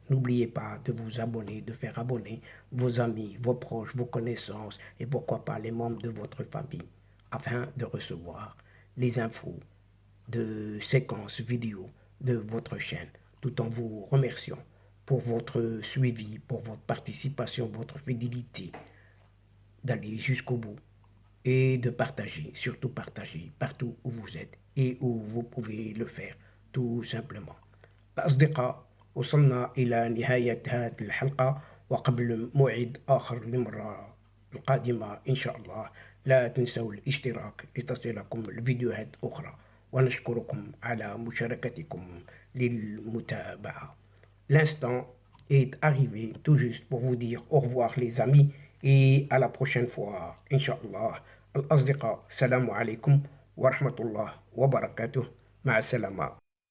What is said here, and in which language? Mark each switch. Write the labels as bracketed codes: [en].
[fr] N'oubliez pas de vous abonner, de faire abonner vos amis, vos proches, vos connaissances et pourquoi pas les membres de votre famille afin de recevoir les infos de séquences vidéo de votre chaîne, tout en vous remerciant pour votre suivi, pour votre participation, votre fidélité, d'aller jusqu'au bout et de partager, surtout partager partout où vous êtes et où vous pouvez le faire, tout simplement. [ar] الأصدقاء وصلنا إلى نهاية هذه الحلقة وقبل موعد آخر للمرة القادمة إن شاء الله لا تنسوا الاشتراك لتصلكم الفيديوهات أخرى ونشكركم على مشاركتكم للمتابعة. [fr] L'instant est arrivé tout juste pour vous dire au revoir les amis et à la prochaine fois, Inch'Allah. [ar] الأصدقاء السلام عليكم ورحمة الله وبركاته. مع السلامة.